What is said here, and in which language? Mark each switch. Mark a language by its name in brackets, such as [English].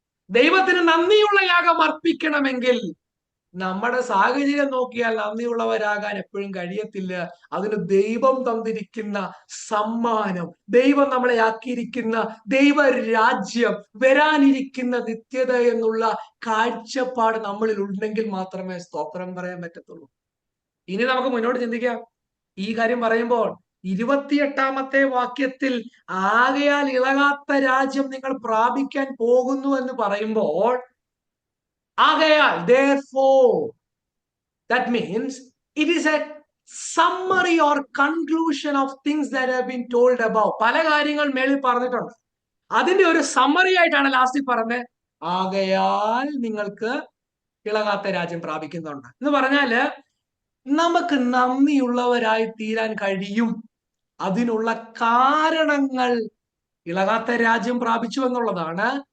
[Malayalam] ദൈവത്തിന് നന്ദിയുള്ള യാഗം അർപ്പിക്കണമെങ്കിൽ നമ്മുടെ സാഹചര്യം നോക്കിയാൽ നന്ദിയുള്ളവരാകാൻ എപ്പോഴും കഴിയത്തില്ല. അതിന് ദൈവം തന്നിരിക്കുന്ന സമ്മാനം, ദൈവം നമ്മളെ ആക്കിയിരിക്കുന്ന ദൈവരാജ്യം, വരാനിരിക്കുന്ന നിത്യത എന്നുള്ള കാഴ്ചപ്പാട് നമ്മളിൽ ഉണ്ടെങ്കിൽ മാത്രമേ സ്തോത്രം പറയാൻ പറ്റത്തുള്ളൂ. ഇനി നമുക്ക് മുന്നോട്ട് ചിന്തിക്കാം. ഈ കാര്യം പറയുമ്പോൾ 28-ാമത്തെ വാക്യത്തിൽ, ആകയാൽ ഇളകാത്ത രാജ്യം നിങ്ങൾ പ്രാപിക്കാൻ പോകുന്നു എന്ന് പറയുമ്പോൾ, ആകയാൽ, [English] therefore, that means it is a summary or conclusion of things that have been told above. [Malayalam] പല കാര്യങ്ങൾ മേളിൽ പറഞ്ഞിട്ടുണ്ട്. അതിന്റെ ഒരു സമ്മറി ആയിട്ടാണ് ലാസ്റ്റിൽ പറഞ്ഞത്, ആകയാൽ നിങ്ങൾക്ക് ഇളകാത്ത രാജ്യം പ്രാപിക്കുന്നുണ്ട് എന്ന് പറഞ്ഞാല് നമുക്ക് നന്ദിയുള്ളവരായി തീരാൻ കഴിയും. അതിനുള്ള കാരണങ്ങൾ ഇളകാത്ത രാജ്യം പ്രാപിച്ചു എന്നുള്ളതാണ്.